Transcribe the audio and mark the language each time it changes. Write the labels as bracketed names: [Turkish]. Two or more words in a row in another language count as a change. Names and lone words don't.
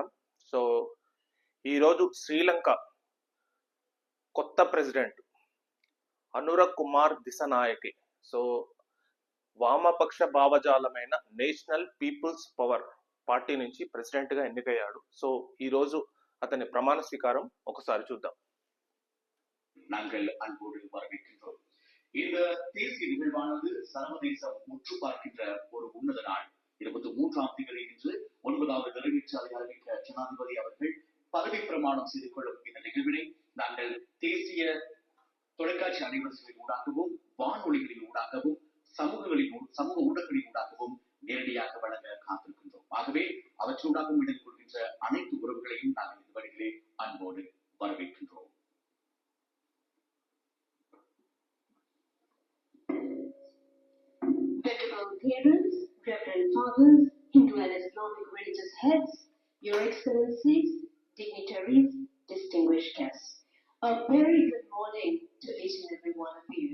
[Telugu] సో ఈరోజు శ్రీలంక కొత్త ప్రెసిడెంట్ అనురగ్ కుమార్ దిశనాయకే సో వామపక్ష భావజాలమైన నేషనల్ పీపుల్స్ పవర్ పార్టీ నుంచి ప్రెసిడెంట్గా ఎన్నికయ్యాడు. సో ఈరోజు అతని ప్రమాణ స్వీకారం ఒకసారి చూద్దాం. [Tamil] நாங்கள் அன்போடு வரவேற்கின்றோம். இந்த தேசிய நிகழ்வானது சர்வதேசம் உற்று பார்க்கின்ற ஒரு உன்னத நாள். 23ஆம் தேதி இன்று 9வது நிறைவேற்று அறிவிக்க ஜனாதிபதி அவர்கள் பதவி பிரமாணம் செய்து கொள்ளும் இந்த நிகழ்வினை நாங்கள் தேசிய தொலைக்காட்சி அலைவரிசைகளின் ஊடாகவும் வானொலிகளின் ஊடாகவும் சமூக ஊடகங்களின் ஊடாகவும் நேரடியாக வழங்க காத்திருக்கின்றோம். ஆகவே அவற்றூடாகவும் இணைந்து கொள்கின்ற அனைத்து உறவுகளையும் நாங்கள் இந்த வழியிலே அன்போடு வரவேற்கின்றோம். [English] Venerable parents, reverend fathers, Hindu and Islamic religious heads, your excellencies, dignitaries, distinguished guests, a very good morning to each and every one of you.